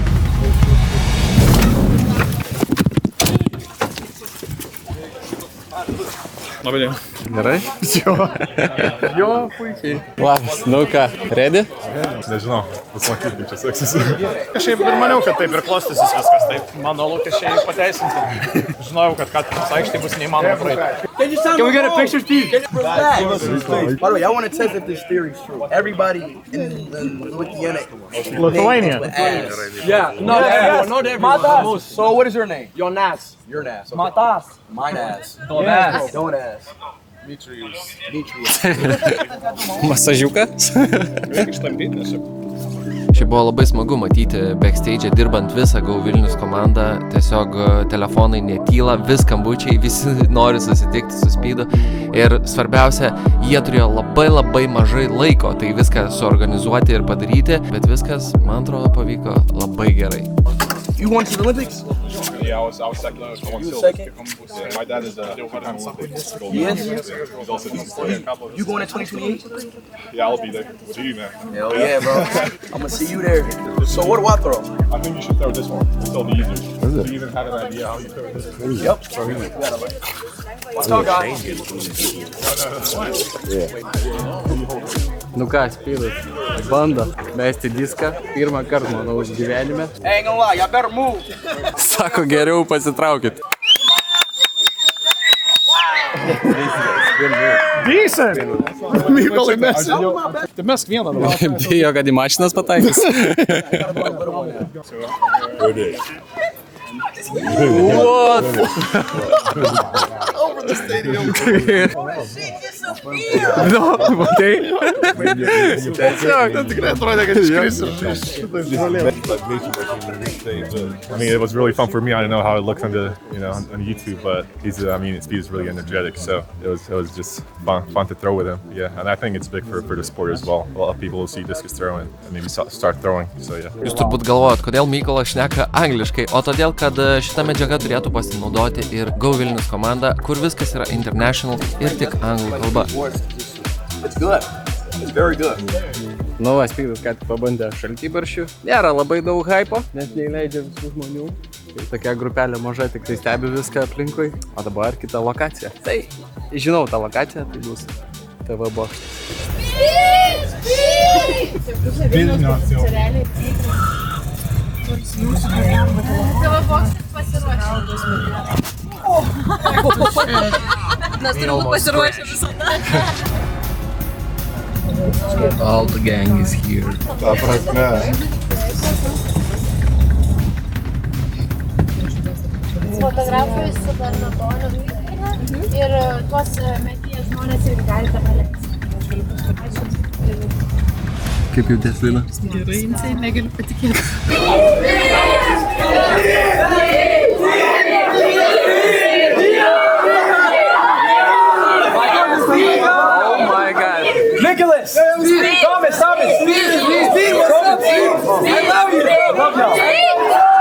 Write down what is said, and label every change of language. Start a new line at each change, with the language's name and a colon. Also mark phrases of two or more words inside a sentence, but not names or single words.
Lithuanian: Labai dėl. Gerai? Jo, puikiai. Labas, nu ką, ready? Nežinau, pasmakyt, kaip čia seksis. Kažkaip ir maniau, kad taip ir klostysis viskas. Taip, mano lūkesčiai pateisinti. Žinojau, kad Katedros aikštėje bus neįmanoma praeiti.
English: Can we get a picture, Steve? By the way, I want to test if this theory is true. Everybody in Lithuania. Lithuania. Yeah, not everyone. Not everyone. So what is your name? Jonas. Your ass. Okay. Matas. Mine ass. Donas. Don't ass. Demetrius.
Lithuanian: Masažiukas? Reikia ištampyti, nes Šiaip buvo labai smagu matyti backstage dirbant visą Go Vilnius komandą, tiesiog telefonai netyla, vis skambučiai, visi nori susitikti su Spydu ir svarbiausia, jie turėjo labai mažai laiko tai viską suorganizuoti ir padaryti, bet viskas, man atrodo, pavyko labai gerai.
English: You went to the Olympics? Yeah, I was second. I won silver. second? Yeah, my dad is a two-time Olympics gold Yes. medalist. He's also a couple of You going to 2028? Yeah, I'll be there. See you, man. Hell yeah, bro. I'm gonna see you there. So what do I throw? I think you should throw this one. It's still the easiest. Do you even have an idea how you throw this? Yep. What's up, guys?
Lithuanian: Nu ką, Spydas, bando mesti diską, pirmą kartą, manau, gyvenime.
English: I ain't gonna lie, y'all better move.
Lithuanian: Sako, geriau pasitraukit.
English: Decent!
Lithuanian: Mykolai mes. Tai mesk vieną dabar. Bijo, kad į mašinas pataikys.
English: What? Over the stadium. No,
Lithuanian: matai? Tikrai atrodė, kad iškris.
English: I mean, it was really fun for me. I don't know how it looks on the, on YouTube, but Speed is really energetic, so it was just fun to throw with him. Yeah, and I think it's big for the sport as well. A lot of people will see discus throwing and maybe start throwing. So yeah.
Lithuanian: Jūs turbūt galvojat, kodėl Mykolas šneka angliškai, o todėl, kad šita medžiaga turėtų pasinaudoti ir Go Vilnius komanda, kur viskas yra international ir tik anglų kalba.
English: It's good. It's very good.
Lithuanian: Nu, Spydas ką tik pabandė šaltibarščių. Nėra labai daug hypo, nes neįleidžia visų žmonių. Ir tokia grupelė maža, tik tai stebi viską aplinkui. O dabar kita lokacija. Tai, žinau tą lokaciją, tai bus TV bokštas. TV bokštas pasiruošė. Mes turim pasiruošę visada.
English: All the gang is here.
Lithuanian: Ta prasme. Fotografijos su Bernatoniu ir tuos meties žmonės irgi galite paleisti. Kaip jautės, Lina? Gerai, Insai, negaliu patikėti.
English: Oh my god. Nicholas! Thomas! Steve! What's up, Steve? I love you! Love y'all.